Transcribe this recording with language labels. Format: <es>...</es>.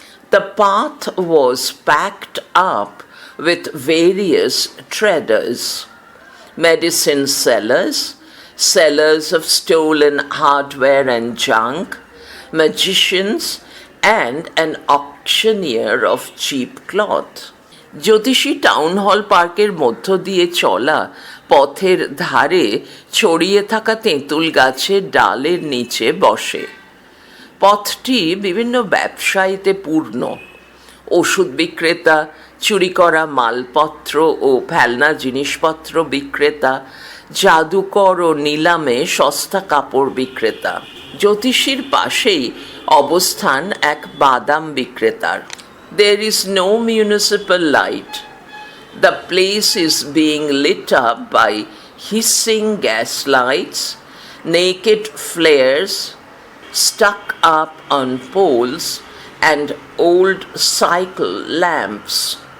<en>The path was packed up with various traders, medicine sellers, sellers of stolen hardware and junk, magicians, and an auctioneer of cheap cloth.</en> <bn>জ্যোতিষী town hall পার্কের মধ্য দিয়ে চলা পথের ধারে ছড়িয়ে থাকা তেঁতুল গাছের ডালের নিচে বসে। পথটি বিভিন্ন ব্যবসায়ীতে পূর্ণ। ওষুধ বিক্রেতা, চুরি করা মালপত্র ও ফেলনা জিনিসপত্র বিক্রেতা, জাদুকর ও নিলামে সস্তা কাপড় বিক্রেতা। জ্যোতিষীর পাশেই অবস্থান এক বাদাম বিক্রেতার।</bn> <en>There is no municipal light. The place is being lit up by hissing gas lights, naked flares stuck up on poles, and old cycle lamps.</en>